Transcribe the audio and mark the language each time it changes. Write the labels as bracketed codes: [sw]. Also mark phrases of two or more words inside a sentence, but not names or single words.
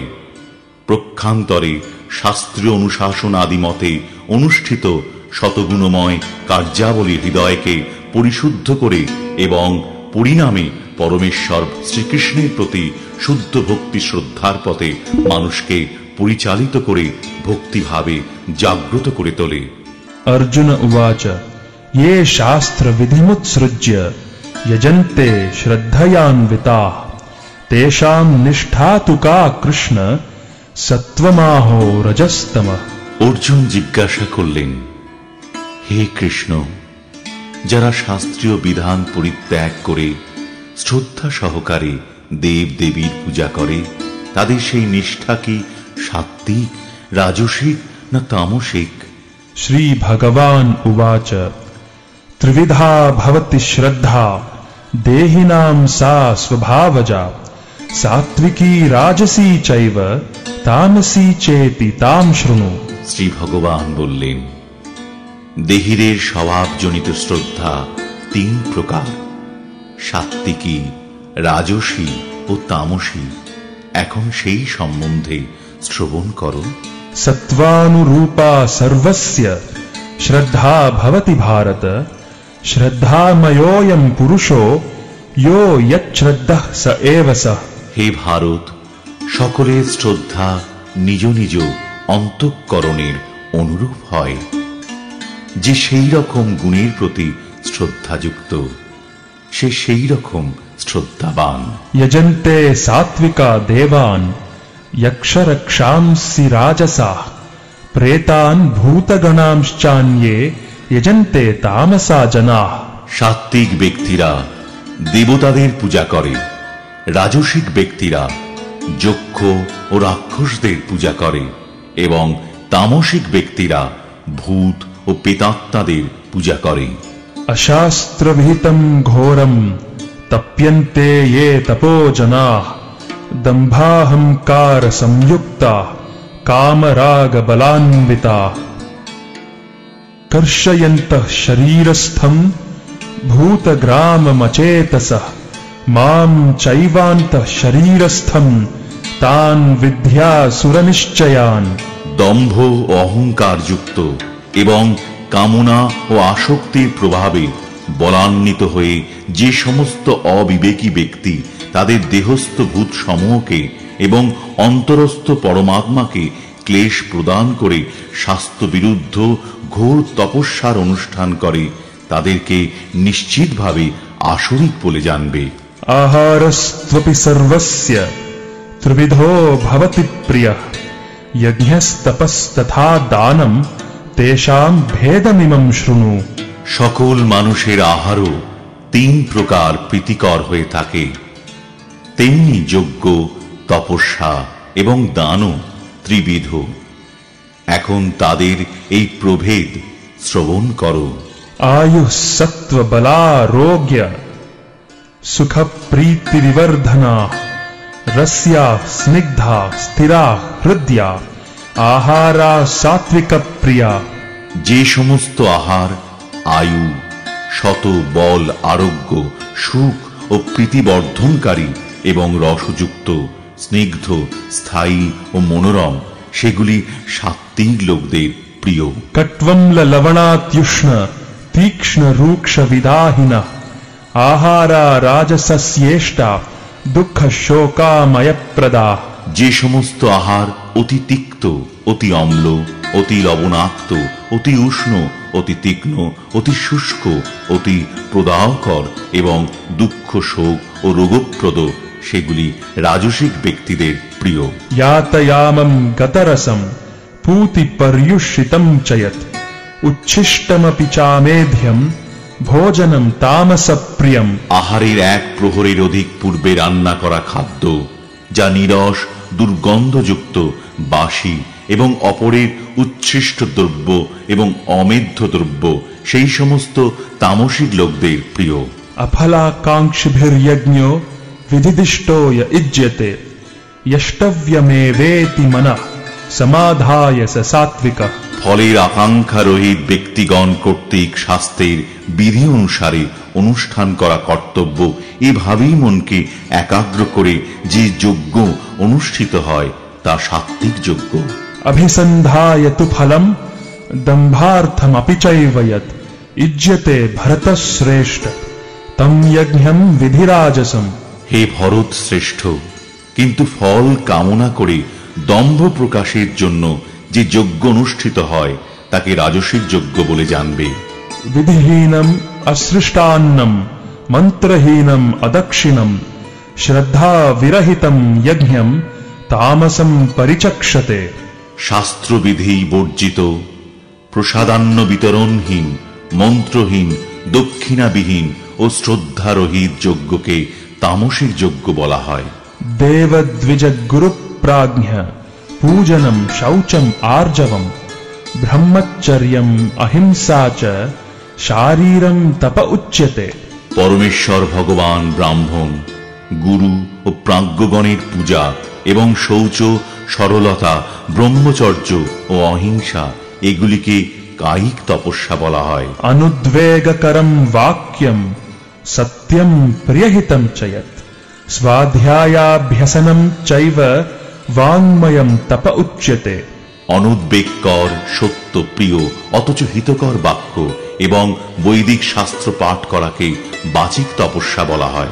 [bn] প্রক্ষান্তরে শাস্ত্রীয় অনুশাসন আদি মতে অনুষ্ঠিত শতগুণময় কার্যাবলী হৃদয়কে পরিশুদ্ধ করে এবং পরিণামে পরমেশ্বর শ্রীকৃষ্ণের প্রতি শুদ্ধ ভক্তি শ্রদ্ধার পথে মানুষকে পরিচালিত করে ভক্তিভাবে জাগ্রত করে তোলে। [sa] अर्जुन उवाच ये शास्त्र विधिमुत्सृज्य यजन्ते श्रद्धयान्विताः तेषां निष्ठा तु का कृष्ण सत्वमाहो रजस्तमः। [bn] অর্জুন জিজ্ঞাসা করলেন, হে কৃষ্ণ, যারা শাস্ত্রীয় বিধান পরিত্যাগ করে শ্রদ্ধা সহকারে দেব দেবীর পূজা করে, তাদের সেই নিষ্ঠা কি সাত্ত্বিক, রাজসিক না তামসিক? [sa] श्री भगवान् उवाच त्रिविधा भवति श्रद्धा देहिनां सा स्वभावजा सात्विकी राजसी चैव तामसी चेति तां शृणु। [bn] শ্রী ভগবান বললেন, দেহীদের স্বভাবজনিত শ্রদ্ধা তিন প্রকার, সাত্ত্বিকী, রাজসী ও তামসী। এখন সেই সম্বন্ধে শ্রবণ করো। [sa] सत्वानुरूपा सर्वस्य श्रद्धा भवति भारत श्रद्धामयोऽयं पुरुषो यो यच्छ्रद्धः स एव सः। [bn] হে ভারত, সকলের শ্রদ্ধা নিজ নিজ অন্তঃকরণের অনুরূপ হয়। যে সেই রকম গুণের প্রতি শ্রদ্ধাযুক্ত, সে সেই রকম শ্রদ্ধাবান। [sa] यजन्ते सात्विका देवान् यक्षरक्षांसि राजसाः प्रेतान् भूतगणांश्चान्ये यजन्ते तामसा जनाः। [bn] সাত্ত্বিক ব্যক্তিরা দেবতাদের পূজা করে, রাজসিক ব্যক্তিরা যক্ষ ও রাক্ষসদের পূজা করে এবং তামসিক ব্যক্তিরা ভূত ও প্রেতাত্মাদের পূজা করে। [sa] अशास्त्रविहितं घोरं तप्यन्ते ये तपो जनाः दम्भाहंकार संयुक्ता कामराग बलान्विताः कर्षयन्तः शरीरस्थं भूतग्राममचेतसः मां चैवान्तः शरीरस्थं तान् विद्यासुरनिश्चयान्। [bn] দম্ভ ও অহংকার যুক্ত এবং কামনা ও আসক্তির প্রভাবে বলান্বিত হয়ে যে সমস্ত অবিবেকী ব্যক্তি তাদের দেহস্থ ভূত সমূহকে এবং অন্তরস্থ পরমাত্মাকে ক্লেশ প্রদান করে স্বাস্থ্য বিরুদ্ধ ঘোর তপস্যার অনুষ্ঠান করে, তাদেরকে নিশ্চিতভাবে আসরিক বলে জানবে। [sa] आहारस्त्वपि सर्वस्य त्रिविधो भवति प्रियः यज्ञस्तपस्तथा दानं तेषां भेदमिमं शृणु। [bn] সকল মানুষের আহারও তিন প্রকার প্রীতিকর হয়ে থাকে, তেমনি যজ্ঞ, তপস্যা এবং দানও ত্রিবিধ। এখন তাদের এই প্রভেদ শ্রবণ করো। [sa] आयुः सत्त्व बलारोग्य सुख प्रीति विवर्धना रस्या स्निग्धा स्थिरा हृदया आहारा सात्विक प्रिया। [bn] যে সমস্ত আহার আয়ু, শত বল, আরোগ্য, সুখ ও প্রীতিবর্ধনকারী এবং রসযুক্ত, স্নিগ্ধ, স্থায়ী ও মনোরম, সেগুলি সাত্ত্বিক লোকদের প্রিয়। [sa] कट्वम्ल लवणात्युष्ण तीक्ष्ण रूक्ष विदाहिनः आहारा राजसस्येष्टा दुःख शोकामयप्रदा। [bn] যে সমস্ত আহার অতি তিক্ত, অতি অম্ল, অতি লবণাক্ত, অতি উষ্ণ, অতি তীক্ষ্ণ, অতি শুষ্ক, অতি প্রদাহকর এবং দুঃখ, শোক ও রোগপ্রদ, সেগুলি রাজসিক ব্যক্তিদের প্রিয়। [sa] यातयामं गतरसं पूति पर्युषितं च यत् उच्छिष्टमपि चामेध्यं भोजनं तामसप्रियम्। [bn] আহারের এক প্রহরের অধিক পূর্বে রান্না করা খাদ্য, যা নিরস, দুর্গন্ধযুক্ত, বাসি এবং অপরের উচ্ছিষ্ট দ্রব্য এবং অমেধ্য দ্রব্য সেই সমস্ত তামসিক লোকদের প্রিয়। [sa] अफलाकांक्षिभिर्यज्ञो विधिदिष्टो य इज्यते यष्टव्यमेवेति मनः समाधाय स सात्विकः। [bn] ফলের আকাঙ্ক্ষা রহিত ব্যক্তিগণ কর্তৃক শাস্ত্রের বিধি অনুসারে অনুষ্ঠান করা কর্তব্য, এভাবেই মনকে একাগ্র করে যে যজ্ঞ অনুষ্ঠিত হয় তা সাত্ত্বিক যজ্ঞ। [sa] अभिसन्धाय तु फलम् दम्भार्थमपि चैव यत् इज्यते भरतश्रेष्ठ तम यज्ञम् विधिराजसम्। [bn] হে ভরত শ্রেষ্ঠ, কিন্তু ফল কামনা করে দম্ভ প্রকাশের জন্য যে যজ্ঞ অনুষ্ঠিত হয় তাকে রাজসিক যজ্ঞ বলে জানবে। [sa] विधिहीनम् असृष्टान्नम् मन्त्रहीनम् अदक्षिणम् श्रद्धा विरहितम् यज्ञम् तामसम् परिचक्षते। [bn] শাস্ত্রবিধি বর্জিত, প্রসাদান্ন বিতরণহীন, মন্ত্রহীন, দক্ষিণাবিহীন ও শ্রদ্ধারহিত যজ্ঞকে তামসিক যজ্ঞ বলা হয়। [sa] देवद्विज गुरुप्राज्ञ पूजनम् शौचम् आर्जवम् ब्रह्मचर्यम् अहिंसा च शारीरम् तप उच्यते। [bn] পরমেশ্বর ভগবান ব্রাহ্মণ, গুরু ও প্রাজ্ঞগণের পূজা এবং শৌচ, সরলতা, ব্রহ্মচর্য ও অহিংসা এগুলিকে কায়িক তপস্যা বলা হয়। [sa] अनुद्वेगकरम् वाक्यम् सत्यम् प्रियहितम् च यत् स्वाध्यायाभ्यसनम् चैव वाङ्मयम् तप उच्यते। [bn] অনুদ্বেগকর, সত্য প্রিয় অথচ হিতকর বাক্য এবং বৈদিক শাস্ত্র পাঠ করাকে বাচিক তপস্যা বলা হয়।